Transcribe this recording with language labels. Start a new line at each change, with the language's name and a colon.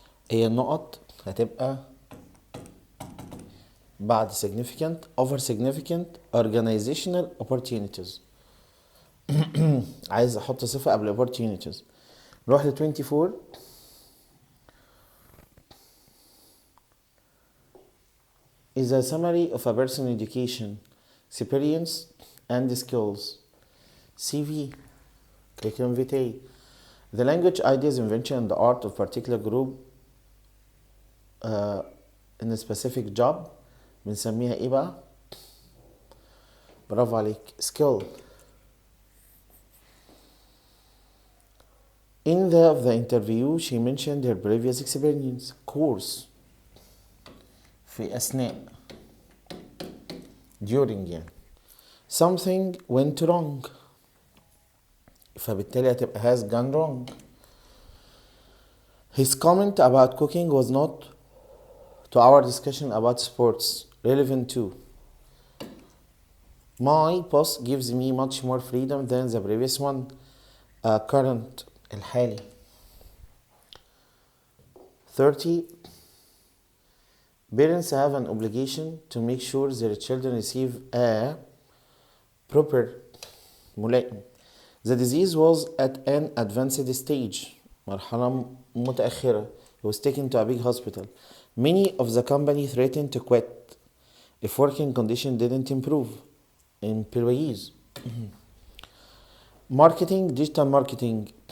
Arabic: هي النقط هتبقى بعد
English: significant offer significant organizational opportunities.
Arabic: عايز احط صفة قبل opportunities. نروح ل 24.
English: Is a summary of a person's education, experience, and skills. CV, curriculum vitae. The language, ideas, invention, and the art of particular group in a specific job
Arabic: بنسميها ايه بقى؟ برافو عليك.
English: skill. In the interview she mentioned her previous experience.
Arabic: course في أثناء during يعني.
English: something went wrong
Arabic: فبالتالي هتبقى
English: has gone wrong. His comment about cooking was not to our discussion about sports relevant to. My boss gives me much more freedom than the previous one. Current الحالي. 30. Parents have an obligation to make sure their children receive a proper ملائم. The disease was at an advanced stage.
Arabic: مرحلة متأخرة.
English: He was taken to a big hospital. Many of the company threatened to quit if working conditions didn't improve. Employees. Marketing digital marketing.